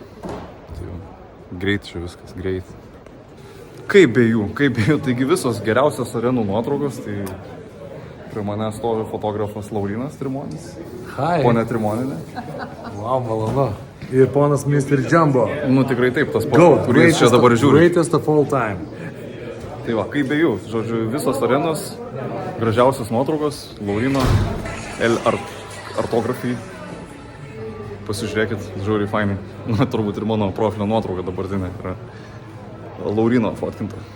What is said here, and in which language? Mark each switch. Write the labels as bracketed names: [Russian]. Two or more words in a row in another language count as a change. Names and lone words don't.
[Lithuanian] Tai jau, greit čia viskas, greit. Kaip be jų, taigi visos geriausios arenų nuotraukos, tai prie mane stovi fotografas Laurinas Trimonis. Hai. Ponė Trimoninė. Wow, malonu. Ir ponas Mr. Jumbo. Nu tikrai taip, tas pats, kuris čia dabar žiūri. [English] Greatest of all time. [Lithuanian] Tai va, kaip be jų, žodžiu, visos arenos, gražiausios nuotraukos, Laurino, Artografijai. Pasižiūrėkit, žiūri fainai. Na, turbūt ir mano profilio nuotrauka dabartinė yra Laurino fotkinta.